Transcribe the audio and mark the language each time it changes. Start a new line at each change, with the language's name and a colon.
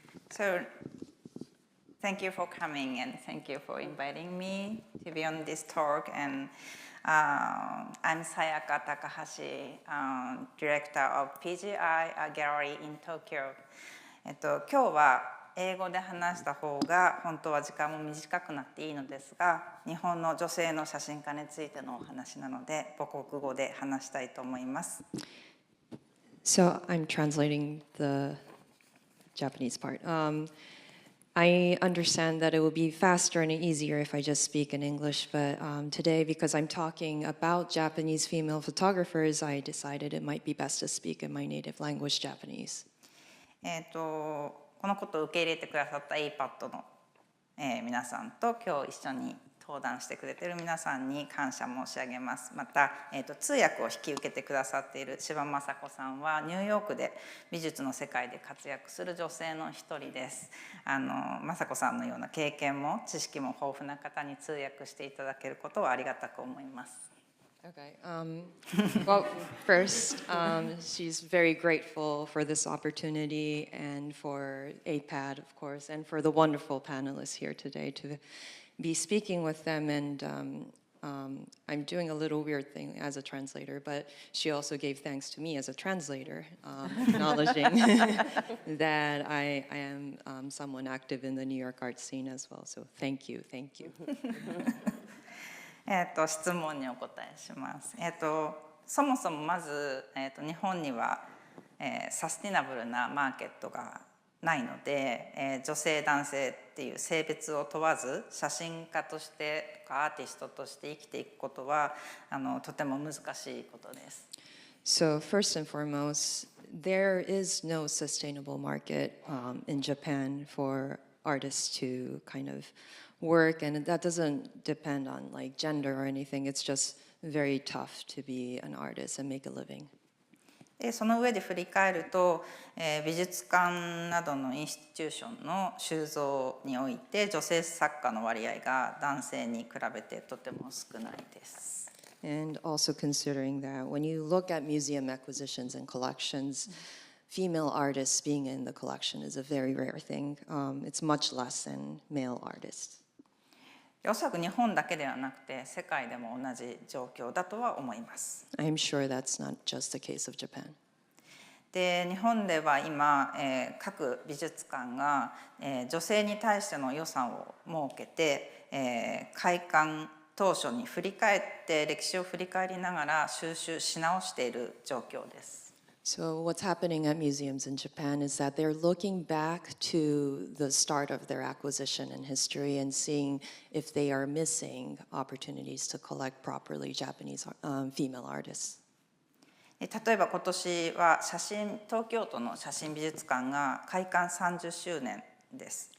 English: So, thank you for coming and thank you for inviting me to be on this talk. And I'm Sayaka Takahashi, director of PGI Gallery in Tokyo.
Japanese: 今日は英語で話した方が本当は時間も短くなっていいのですが、日本の女性の写真家についてのお話なので母国語で話したいと思います。
English: So I'm translating the Japanese part. I understand that it will be faster and easier if I just speak in English, but today, because I'm talking about Japanese female photographers, I decided it might be best to speak in my native language, Japanese.
Japanese: このことを受け入れてくださった APAT の、皆さんと今日一緒に登壇してくれている皆さんに感謝申し上げます。また、通訳を引き受けてくださっている柴雅子さんはニューヨークで美術の世界で活躍する女性の一人です。雅子さんのような経験も知識も豊富な方に通訳していただけることはありがたく思います。
English: Okay. Well, first, she's very grateful for this opportunity and for APAD, of course, and for the wonderful panelists here today to be speaking with them. And I'm doing a little weird thing as a translator, but she also gave thanks to me as a translator, acknowledging that I am someone active in the New York art scene as well. So thank you, thank you.
Japanese: 質問にお答えします。そもそもまず、日本には、サスティナブルなマーケットがないので、女性男性っていう性別を問わず写真家としてとかアーティストとして生きていくことはとても難しいことです。
English: So first and foremost, there is no sustainable market in Japan for artists to kind of work, and that doesn't depend on like gender or anything. It's just very tough to be an artist and make a living.
Japanese: でその上で振り返ると、美術館などのインスティテューションの収蔵において女性作家の割合が男性に比べてとても少ないです。
English: And also considering that when you look at museum acquisitions and collections, female artists being in the collection is a very rare thing. It's much less than male artists.
Japanese: おそらく日本だけではなくて世界でも同じ状況だとは思います。
English: I'm sure that's not just the case of Japan.
Japanese: で日本では今、各美術館が、女性に対しての予算を設けて、開館当初に振り返って歴史を振り返りながら収集し直している状況です。
English: So what's happening at museums in Japan is that they're looking back to the start of their acquisition in history and seeing if they are missing opportunities to collect properly Japanese female artists.
Japanese: 例えば今年は東京都の写真美術館が開館30周年です。